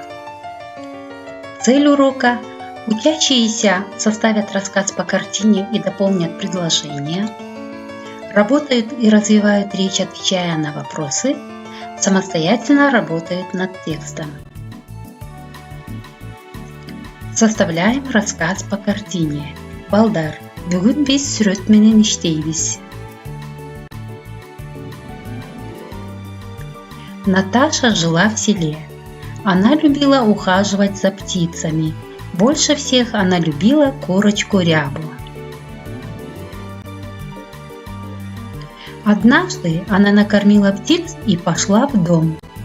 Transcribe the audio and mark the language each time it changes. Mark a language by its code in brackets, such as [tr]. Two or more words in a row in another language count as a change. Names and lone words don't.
[ru] Цель урока – учащиеся составят рассказ по картине и дополнят предложения, работают и развивают речь, отвечая на вопросы, самостоятельно работают над текстом. Составляем рассказ по картине. [ky] Балдар, бүгін біз сүрөт менен иштейбиз. [ru] Наташа жила в селе. Она любила ухаживать за птицами. Больше всех она любила курочку Рябу. Однажды она накормила птиц и пошла в дом.